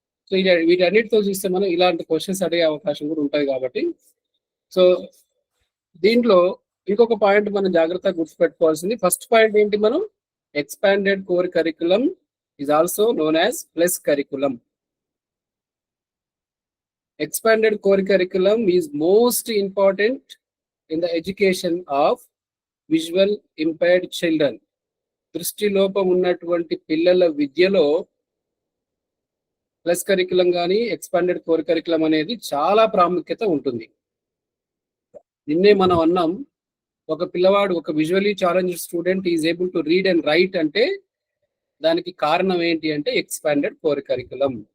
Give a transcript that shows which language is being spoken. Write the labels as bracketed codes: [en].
[te] So వీటన్నిటితో చూస్తే మనం ఇలాంటి క్వశ్చన్స్ అడిగే అవకాశం కూడా ఉంటుంది కాబట్టి, సో దీంట్లో ఇంకొక పాయింట్ మనం జాగ్రత్తగా గుర్తుపెట్టుకోవాల్సింది. [en] first point [te] ఏంటి, మనం [en] Expanded core curriculum is also known as plus curriculum. Expanded core curriculum is most important in the education of visual impaired children. [te] దృష్టి లోపం ఉన్నటువంటి పిల్లల విద్యలో ప్లస్ కరికులం కానీ ఎక్స్పాండెడ్ కోర్ కరికులం అనేది చాలా ప్రాముఖ్యత ఉంటుంది. నిన్నే మనం అన్నాం, ఒక పిల్లవాడు, ఒక [en] visually challenged student is able to read and write [te] అంటే దానికి కారణం ఏంటి అంటే ఎక్స్పాండెడ్ కోర్ కరికులం.